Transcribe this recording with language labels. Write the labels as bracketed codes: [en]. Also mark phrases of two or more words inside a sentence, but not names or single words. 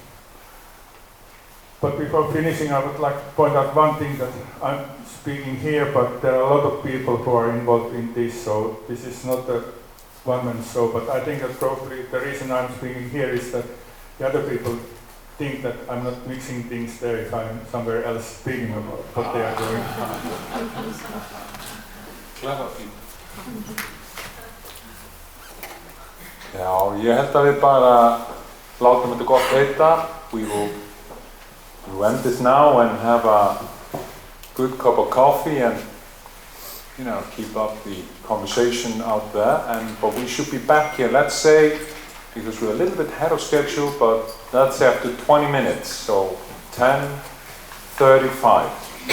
[en] But before finishing, I would like to point out one thing, that I'm speaking here, but there are a lot of people who are involved in this, so this is not a one-man show, but I think that probably the reason I'm speaking here is that the other people think that I'm not mixing things there if I'm somewhere else speaking about what they are doing. Clever people. [is] Já, ég held að við bara látum þetta gott heita. [en] We will end this now and have a good cup of coffee and, you know, keep up the conversation out there. But we should be back here, let's say, because we're a little bit ahead of schedule, but let's say after 20 minutes, so 10:35, back here.